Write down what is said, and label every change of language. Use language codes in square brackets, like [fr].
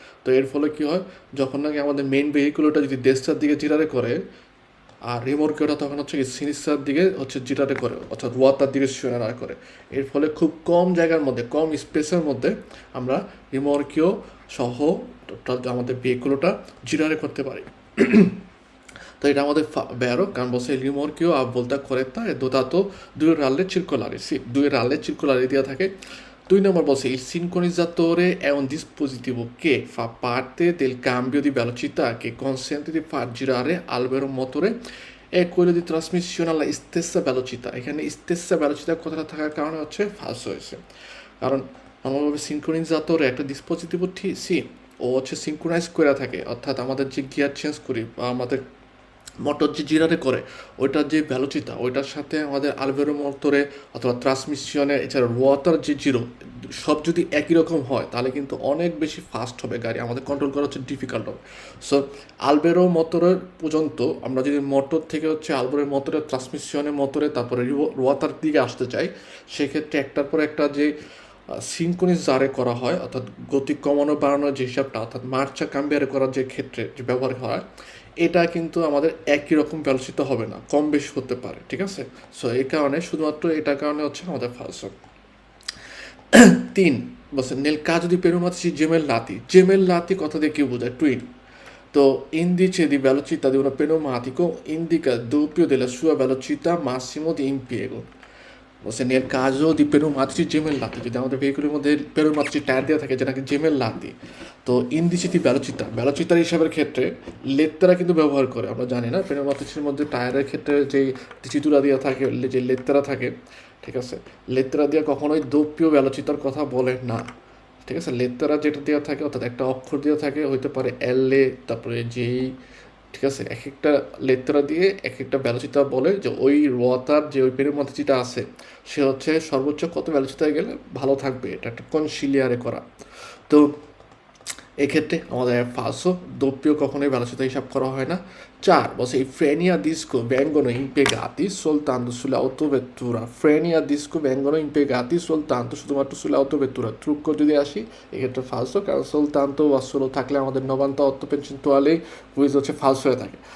[bn] তো এর ফলে কি হয়, যখন নাকি আমাদের মেন ভেহিকুলটা যদি দেশটার দিকে জিরারে করে আর রিমোর্কিওটা তখন হচ্ছে সিনিসার দিকে হচ্ছে জিটারে করে অর্থাৎ ওয়াতার দিকে শিওনার করে। এর ফলে খুব কম জায়গার মধ্যে কম স্পেসের মধ্যে আমরা রিমোর্কিও সহ আমাদের ভেহিকুলটা জিরারে করতে পারি। তো এটা আমাদের vero, কারণ বলছে [it] il rimorchio a volta corretta è dotato 2 ralle circolari, sì, 2 ralle circolari [bn] দেওয়া থাকে। 2 নম্বর বলছে [it] il sincronizzatore è un dispositivo che fa parte del cambio di velocità che consente di far girare albero motore e quello di trasmissione alla stessa velocità। [bn] এখানে stessa velocità কথাটা থাকার কারণে হচ্ছে ফালস হয়েছে, কারণ normalভাবে সিনক্রোনাইজাতরে একটা ডিসপোজিটিভ সি ও হচ্ছে সিনক্রোনাইজ করে থাকে, অর্থাৎ আমাদের যে গিয়ার চেঞ্জ করি বা আমাদের মোটর যে জিরারে করে ওইটার যে ভ্যালোচিতা ওইটার সাথে আমাদের আলভেরো মোটরে অথবা ট্রান্সমিশনে এছাড়া ওয়াটার যে জিরো সব যদি একই রকম হয় তাহলে কিন্তু অনেক বেশি ফাস্ট হবে গাড়ি, আমাদের কন্ট্রোল করা হচ্ছে ডিফিকাল্ট হবে। সো আলবেরো মোটরের পর্যন্ত আমরা যদি মোটর থেকে হচ্ছে আলবেরো মোটরের ট্রান্সমিশনের মোটরে তারপরে ওয়াটার দিকে আসতে চাই, সেক্ষেত্রে একটার পর একটা যে সিনক্রোনিস জারে করা হয় অর্থাৎ গতি কমানো বাড়ানোর যে হিসাবটা অর্থাৎ মার্চা কাম্বিয়ারে করার যে ক্ষেত্রে যে ব্যবহার হয়, এটা কিন্তু আমাদের একই রকম ব্যালসিত হবে না, কম বেশি হতে পারে, ঠিক আছে। সো এই কারণে শুধুমাত্র এটার কারণে হচ্ছে আমাদের ফালস। 3 বলছে [it] nel caso di pneumatici gemellati, [bn] gemellati কথা দিয়ে কি বোঝায়, টুইন। [it] তো indice di velocità di un pneumatico indica il doppio della sua velocità massimo di impiego। [bn] বলছে [it] nel caso di pneumatici gemellati, [bn] যদি আমাদের ভেহিকুলের মধ্যে pneumatici টায়ার দেওয়া থাকে যেটাকে জেমেল্লাতি, তো ইন্দিসে দি ব্যালোচিতার হিসাবের ক্ষেত্রে লেত্তারা কিন্তু ব্যবহার করে। আমরা জানি না pneumaticsের মধ্যে টায়ারের ক্ষেত্রে যেই চিতুরা দেওয়া থাকে যে লেত্তারা থাকে, ঠিক আছে, লেত্তারা দিয়ে কখনোই দোপ্যীয় ব্যালোচিতার কথা বলে না, ঠিক আছে, লেত্তারা যেটা দেওয়া থাকে অর্থাৎ একটা অক্ষর দেওয়া থাকে, হইতে পারে এল এ, তারপরে যেই, ঠিক আছে, এক একটা লেত্রা দিয়ে এক একটা ব্যালোচিতা বলে যে ওই রতার যে ওই পেনের মধ্যে যেটা আছে সে হচ্ছে সর্বোচ্চ কত ব্যালোচিতায় গেলে ভালো থাকবে, এটা একটা কনসিলিয়ারে করা। তো এক্ষেত্রে আমাদের ফালসো doppio কখনোই velocità হিসাব করা হয় না। 4 বলছে [it] i freni a disco vengono impiegati soltanto sulle autovettura, freni a disco vengono impiegati soltanto শুধুমাত্র sulle autovettura, [bn] ট্রুক্ক যদি আসি এক্ষেত্রে ফালসো, কারণ soltanto বা solo থাকলে আমাদের 98% কুইজ হচ্ছে ফালসো হয়ে থাকে।